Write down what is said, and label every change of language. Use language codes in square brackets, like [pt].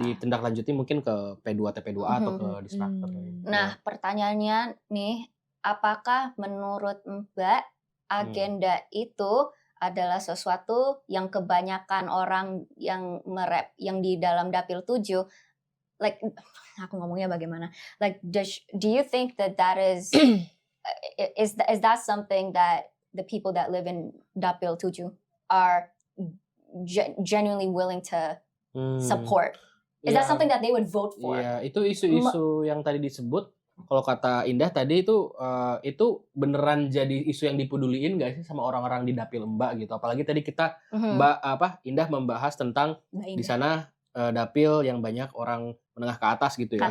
[id] ditindaklanjuti mungkin ke P2 TP2A atau ke Disnaker. Nah, pertanyaannya nih, apakah menurut Mbak agenda itu adalah sesuatu yang kebanyakan orang yang yang di dalam Dapil 7, like, aku ngomongnya bagaimana? [en] Like, do you think that is is that something that the people that live in Dapil 7 are genuinely willing to support? Is that something that they would vote for? [id] Iya, itu isu-isu yang tadi disebut. Kalau kata Indah tadi itu beneran jadi isu yang dipeduliin nggak sih sama orang-orang di Dapil Mbak gitu? Apalagi tadi kita Indah membahas tentang di sana dapil yang banyak orang menengah ke atas gitu ya.